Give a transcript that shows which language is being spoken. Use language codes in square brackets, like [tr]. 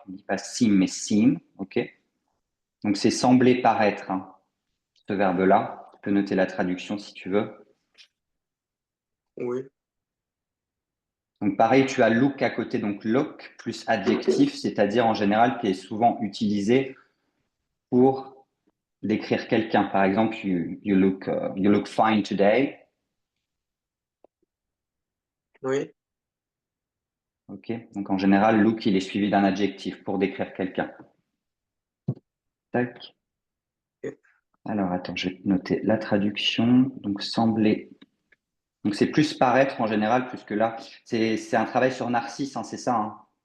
[fr] Tu ne dis pas seem, mais seem, ok? Donc c'est sembler paraître, hein, ce verbe-là. Tu peux noter la traduction si tu veux. Oui. Donc pareil, tu as look à côté, donc look plus adjectif, c'est-à-dire en général qui est souvent utilisé pour décrire quelqu'un. Par exemple, [en] you look fine today. [fr] Oui. Ok, donc en général, look il est suivi d'un adjectif pour décrire quelqu'un. Tac. Ok. Alors, attends, je vais noter la traduction. Donc, sembler. Donc, c'est plus paraître en général, plus que là. C'est un travail sur Narcisse, hein, c'est ça, hein?